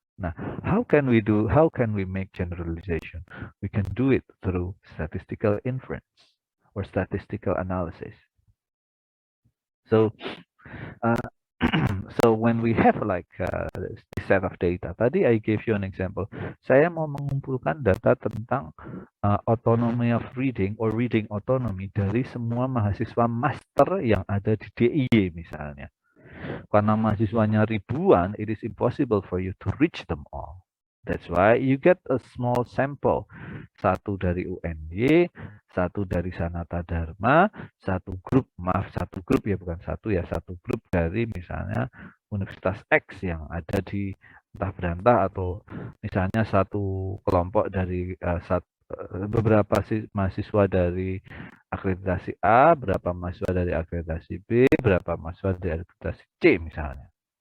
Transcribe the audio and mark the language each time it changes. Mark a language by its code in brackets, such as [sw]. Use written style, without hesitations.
[en] Nah, how can we make generalization? We can do it through statistical inference or statistical analysis. So, so when we have like this set of data, tadi I gave you an example. [id] Saya mau mengumpulkan data tentang [en] autonomy of reading or reading autonomy [id] dari semua mahasiswa master yang ada di DIY misalnya. Karena mahasiswanya ribuan, [en] it is impossible for you to reach them all. That's why you get a small sample. [id] Satu dari UNY, satu dari Sanata Dharma, satu grup ya bukan satu ya, satu grup dari misalnya Universitas X yang ada di entah berantah atau misalnya satu kelompok dari beberapa mahasiswa dari akreditasi A, berapa mahasiswa dari akreditasi B, berapa mahasiswa dari akreditasi C misalnya.